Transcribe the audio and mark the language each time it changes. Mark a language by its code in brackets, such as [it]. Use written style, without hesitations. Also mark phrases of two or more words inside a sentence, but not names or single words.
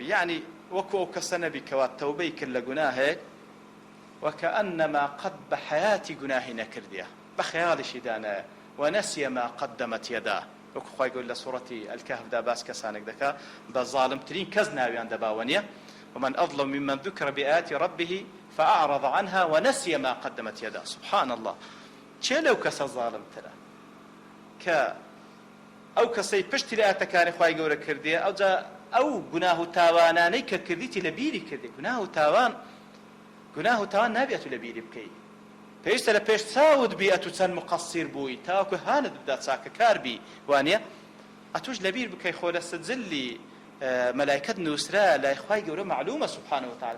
[ckb] یعنی وەکو ئەو کەسە نەبی کەوا تەوبەی کرد لە گوناهێک وەکەئەنەما قەت بە حەیاتی گوناهی نەکردیە، بە خەیاڵیشی دانایە، [ar] وەنەسیە ما قەدەمەت یەداه. [ckb] وەکو خوای گەورە لە سوورەتی ئەلکەهفدا باس کەسانێک دەکا بە زاڵمترین کەس ناویان دەباوە نییە. [ar] ومن أظلم ممن ذكر بآيات ربه فأعرض عنها ونسي ما قدمت يداه. سبحان الله. [ckb] چێ لەو کەسە زاڵمترە کە ئەو کەسەی پشتی لە ئاەتەکانی خوای گەورە کردێ، ئەو گوناه و تاوانانەی کە کردیتی لە بیری کردی. گوناه و تاوان نابێت و لە بیری بکەی، پێویستە لە پێش چاوت بی ئەتو چەند مقەسیر بووی تاوەکو هانت بدا چاکەکار بی، وانە ئەتوش لە بیر بکەی خۆ لە سجلی مەلایکەت نووسرا لای خوای گەورە معلومە [ar] سبحانه وتعالى.